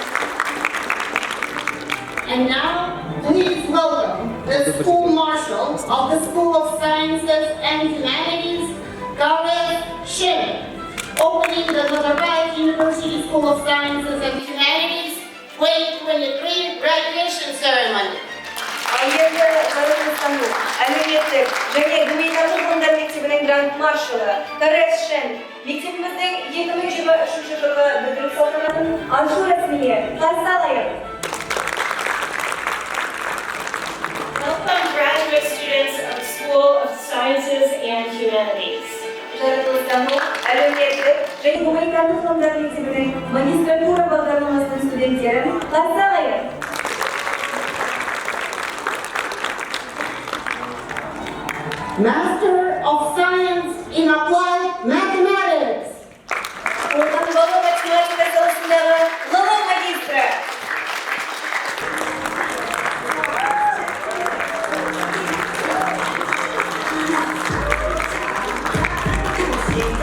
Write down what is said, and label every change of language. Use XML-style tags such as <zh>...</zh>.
<en>And now, please welcome the School Marshal of the School of Sciences and Humanities, Gareth Shin, opening the Nazarbayev University School of Sciences and Humanities 2023 graduation ceremony.</en> <kk>Және гуманитарлық ғылымдар мектебінің грант маршалы Гарет Шен мектебіміздің 2023 жылғы бітіру салтанатын ашу рәсіміне қарсы алайық.</kk> <en>Welcome graduate students of the School of Sciences and Humanities.</en> <kk>Жаратылыстану, әлеуметтік және гуманитарлық ғылымдар мектебінің магистратура бағдарламасының студенттерін қарсы алайық.</kk> <en>Master of Science in Applied Mathematics.</en> <kk>Қолданбалы математика саласындағы ғылым магистрі.</kk>